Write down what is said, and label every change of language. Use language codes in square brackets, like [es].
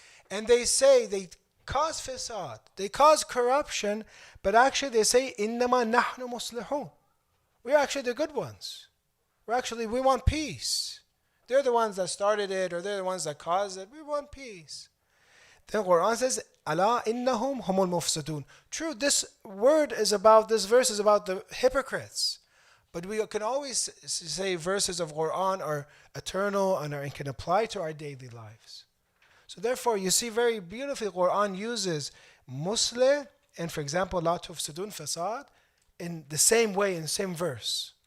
[en] And they say they cause fasad, they cause corruption, but actually they say, [ar] إِنَّمَا نَحْنُ مُصْلِحُونَ. [en] We're actually the good ones. We want peace. They're the ones that started it, or they're the ones that caused it. We want peace. Then Quran says, [ar] أَلَا إِنَّهُمْ هُمُ الْمُفْسِدُونَ. [en] True, this verse is about the hypocrites. But we can always say verses of Quran are eternal and can apply to our daily lives. So therefore, you see very beautifully Quran uses muslih and, for example, la tufsidun fasad in the same way, in the same verse.